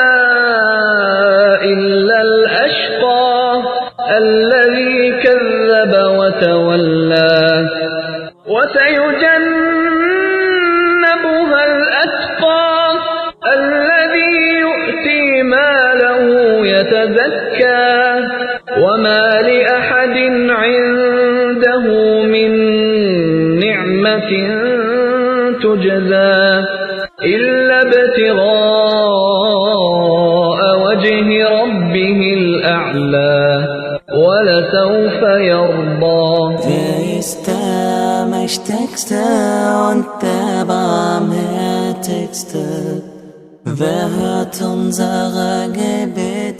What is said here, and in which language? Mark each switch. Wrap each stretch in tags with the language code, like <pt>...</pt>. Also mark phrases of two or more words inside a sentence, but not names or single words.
<ar>إلا الأشقى الذي كذب وتولى وسيجنبها الأتقى الذي يؤتي ماله يتزكى وما لأحد عنده من نعمة تجزى إلا ابتغاء وجه ربه الأعلى ولسوف يرضى.</ar> <de>Wer ist der Mächtigste und der Barmherzigste? Wer hört unsere Gebete?</de>